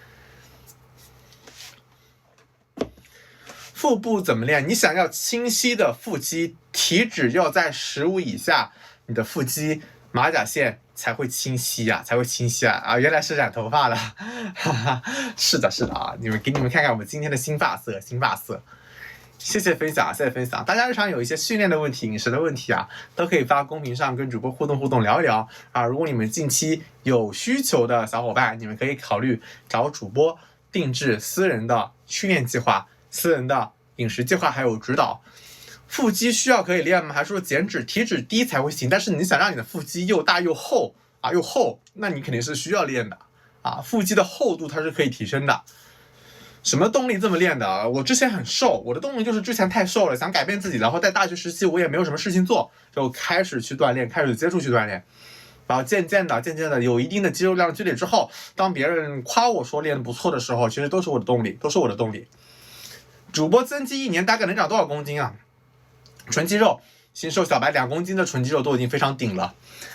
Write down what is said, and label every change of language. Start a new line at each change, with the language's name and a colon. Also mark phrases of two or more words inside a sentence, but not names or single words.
Chinese: 腹部怎麼練？你想要清晰的腹肌，體脂要在15以下，你的腹肌馬甲線才會清晰啊，原來是染頭髮了，是的給你們看看我們今天的新髮色，謝謝分享，大家日常有一些訓練的問題、飲食的問題都可以發公屏上跟主播互動聊一聊如果你們近期有需求的小伙伴，你們可以考慮找主播定制私人的訓練計劃、私人的飲食計劃還有指導。腹肌需要可以練嗎？還是說減脂體脂低才會行？但是你想讓你的腹肌又大又厚那你肯定是需要練的腹肌的厚度它是可以提升的。什麼動力這麼練的？我之前很瘦，我的動力就是之前太瘦了，想改变自己，然後在大學時期我也沒有什麼事情做，就開始去鍛鍊，開始接觸去鍛鍊，然後漸漸的有一定的肌肉量積累之後，當別人誇我說練得不錯的時候，其實都是我的動力。主播增肌1年大概能長多少公斤啊？純肌肉，新手小白2公斤的純肌肉都已經非常頂了。